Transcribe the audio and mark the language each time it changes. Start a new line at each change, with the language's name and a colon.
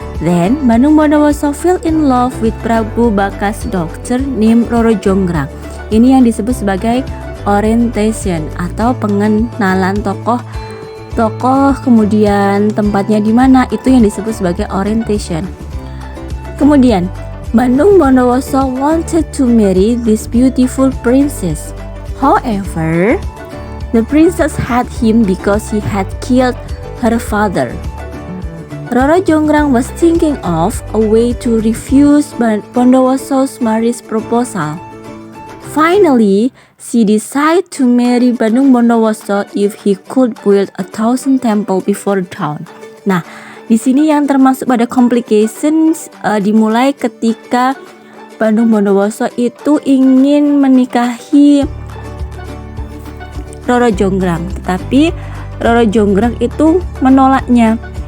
English: Then, Bandung Bondowoso fell in love with Prabu Baka's daughter named Roro Jonggrang.
Indonesian: Ini yang disebut sebagai orientation atau pengenalan tokoh, kemudian tempatnya di mana, itu yang disebut sebagai orientation. Kemudian,
English: Bandung Bondowoso wanted to marry this beautiful princess. However, the princess had him because he had killed her father. Roro Jonggrang was thinking of a way to refuse Bondowoso's marriage proposal. Finally, she decided to marry Bandung Bondowoso if he could build 1,000 temple before dawn.
Indonesian: Nah, di sini yang termasuk pada complications dimulai ketika Bandung Bondowoso itu ingin menikahi Roro Jonggrang, tetapi Roro Jonggrang itu menolaknya.